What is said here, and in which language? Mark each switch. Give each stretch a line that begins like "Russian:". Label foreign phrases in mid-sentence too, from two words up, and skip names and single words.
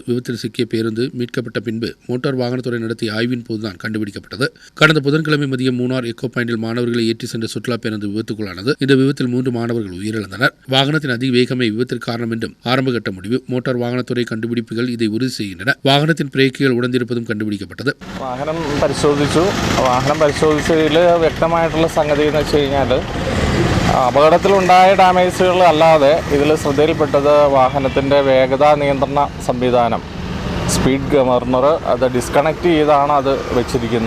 Tamil: விபத்தில் சிக்கிய பேருந்து மீட்கப்பட்ட பின்பு மோட்டார் வாகனத்துறை நடத்திய ஆய்வின் போதுதான் கண்டுபிடிக்கப்பட்டது. கடந்த புதன்கிழமை மதியம் மூணார் எக்கோ பாயிண்டில் மாணவர்களை ஏற்றி சென்ற சுற்றுலா பேருந்து விபத்துக்குள்ளானது. இந்த விபத்தில் 3 மாணவர்கள் உயிரிழந்தனர். வாகனத்தின் அதிக வேகமே விபத்திற்கு காரணம் என்றும் ஆரம்பகட்ட முடிவு. மோட்டார் வாகனத்துறை கண்டுபிடிப்புகள் இதை உறுதி செய்கின்றன. வாகனத்தின் பிரேக்குகள் உடைந்திருப்பதும் കണ്ടുപിടിക്കപ്പെട്ടത്.
Malayalam: വാഹനം പരിശോധിച്ചതിൽ വ്യക്തമായിട്ടുള്ള സംഗതി എന്ന് വെച്ച് കഴിഞ്ഞാൽ അപകടത്തിലുണ്ടായ ഡാമേജുകൾ അല്ലാതെ ഇതിൽ ശ്രദ്ധയിൽപ്പെട്ടത് വാഹനത്തിൻ്റെ വേഗതാ നിയന്ത്രണ സംവിധാനം
English: speed governor
Malayalam: അത് ഡിസ്കണക്ട് ചെയ്താണ് അത് വെച്ചിരിക്കുന്നത്.